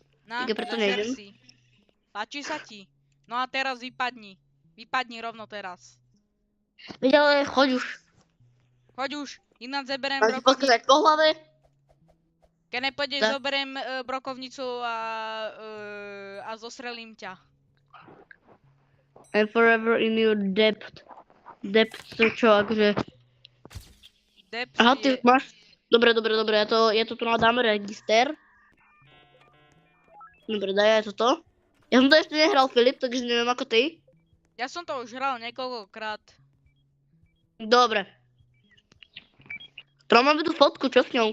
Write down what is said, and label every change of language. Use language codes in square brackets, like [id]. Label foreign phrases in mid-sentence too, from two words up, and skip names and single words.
[sk] No, žer si. Páči sa ti? No a teraz vypadni. Vypadni rovno teraz. Veď ale choď už. Choď už, ináč zeberiem brokovnicu. Máš pokazať po hlave? Keď nepôjdeš, zoberiem brokovnicu a zostrelím ťa. [en] I'm forever in your depth. [sk] Depth to čo, akože... Depth aha, ty máš... Dobre, ja to tu dáme register. Dobre, daj aj toto. Ja som to ešte nehral, Filip, takže neviem ako ty. Ja som to už hral niekoľkokrát. Dobre. To máme tu fotku, čo s ňou?